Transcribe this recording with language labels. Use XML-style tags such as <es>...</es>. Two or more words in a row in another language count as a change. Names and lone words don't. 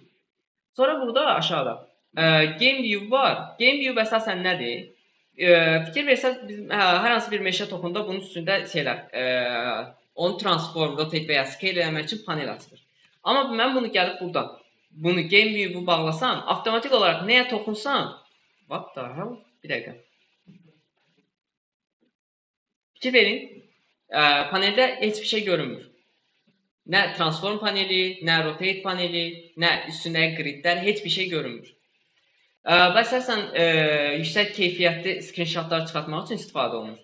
<az>Sonra burada aşağıda Game View var. Game View əsasən nədir? Fikir versəz, biz hər hansı bir meşə topunda bunun üstündə şeylər, onu transform, rotate və ya scale eləmək üçün panel açılır. Amma mən bunu gəlib buradan, bunu Game View-u bağlasam, avtomatik olaraq nəyə toxunsam,</az> <en>what the hell?</en> <az>Bir dəqiqə. Fikir verin, paneldə heç bir şey görünmür. Nə transform paneli, nə rotate paneli, nə üstündəki gridlər, heç bir şey görünmür. Və əsasən yüksək keyfiyyətli screenshotlar çıxartmaq üçün istifadə olunur.</az>